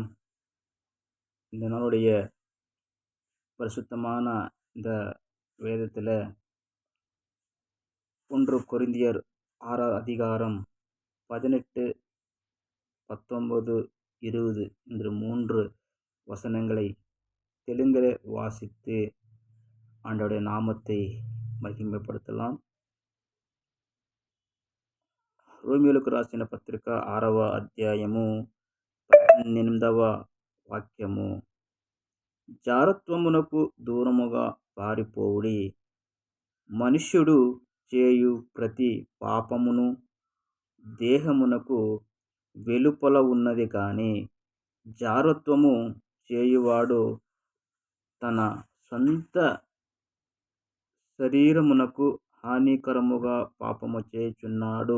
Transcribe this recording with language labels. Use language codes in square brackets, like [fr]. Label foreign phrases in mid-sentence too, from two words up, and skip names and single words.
[ta] இந்த நாளுடைய பரிசுத்தமான இந்த வேதத்தில் 1 கொரிந்தியர் 6 அதிகாரம் 18, 19, 20 என்று 3 வசனங்களை தெலுங்கில் வாசித்து ஆண்டவருடைய நாமத்தை మహిమపడతలాం. [te] రోమియోలకు రాసిన పత్రిక 6వ అధ్యాయము 18వ వాక్యము. జారత్వమునకు దూరముగా పారిపోవుడి. మనుష్యుడు చేయు ప్రతి పాపమును దేహమునకు వెలుపల ఉన్నది కానీ జారత్వము చేయువాడు తన సొంత శరీరమునకు హానికరముగా పాపము చేయుచున్నాడు.